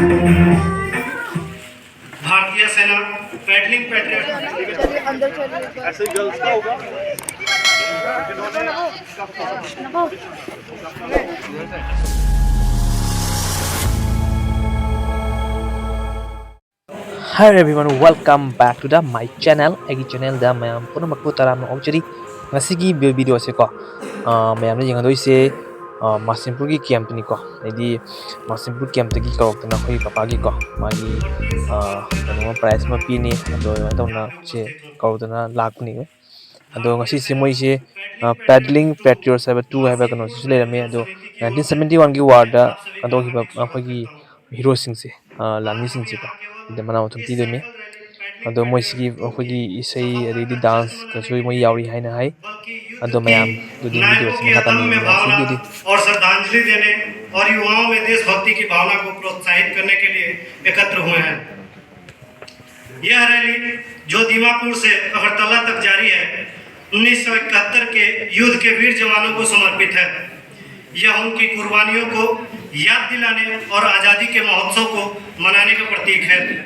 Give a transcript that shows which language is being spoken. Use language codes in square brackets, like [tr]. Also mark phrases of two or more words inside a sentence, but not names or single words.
[hi] भारतीय सेना [en] paddling patriot [hi] अंदर चलिए ऐसे ही गर्ल्स का होगा। [en] Hi everyone, welcome back to the my channel. [mni] Agi channel da mayam puna makpu taram ongchari. Ngasigi video se ko. Mayam na jingadoi se Masinpur ki camp ni ko. Jadi Masinpur camp tagi ko na khoi papa gi ko. Magi kano price ma pi ni ado ito na che ko na lak ni. Ado ngasi se moi se [en] paddling patriots have 2 have [mni] kano se le me ado 1971 gi war da ado hi ba khoi gi hero sing se lani sing se ko. ida mana thum ti demi ado moi sigi khoi isai adi dance ka soi moi yauri haina hai ado mayam do din video se makata ni video di [hi] और श्रद्धांजलि देने और युवाओं में देशभक्ति की भावना को प्रोत्साहित करने के लिए एकत्र हुए हैं। यह रैली जो दीमापुर से अगरतला तक जारी है 1971 के युद्ध के वीर जवानों को समर्पित है। यह उनकी कुर्बानियों को याद दिलाने और आज़ादी के महोत्सव को मनाने का प्रतीक है।